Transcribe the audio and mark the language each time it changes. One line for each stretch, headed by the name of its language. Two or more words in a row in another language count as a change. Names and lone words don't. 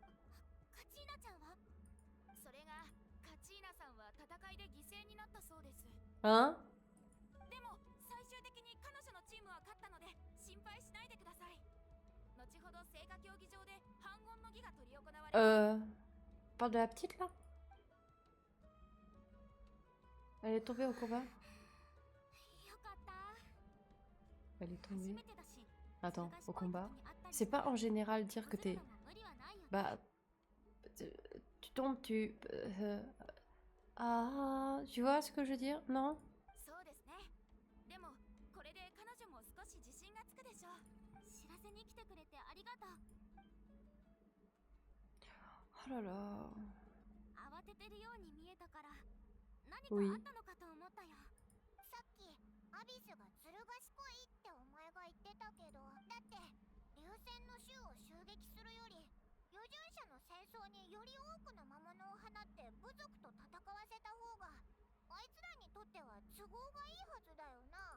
Japanese: カチーナちゃんは？それが、カチーナさんは戦いで犠牲になったそうです。
French: Hein?
Japanese: でも最終的に彼女のチームは勝ったので心配しないでください。後ほど聖火競技場で反言の儀が執り行われ。
French: Parle de la petite là? Elle est tombée au combat?
Japanese: よかった。
French: Elle est tombée.
Japanese: 初めてだし。
French: Attends, au combat? C'est pas en général dire que t'es... Bah... Tu tombes, tu... Ah... Tu vois ce que je veux dire? Non?
Japanese: そうですね。でもこれで彼女も少し自信がつくでしょう。知らせに来てくれてありがとう。
French: Oh là là...
Japanese: 慌ててるように見えたから何か
French: Oui.
Japanese: あったのかと思ったよ。さっきアビスがずる賢いってお前が言ってたけど、だって流戦の衆を襲撃するより予順者の戦争により多くの魔物を放って部族と戦わせた方があいつらにとっては都合がいいはずだよな。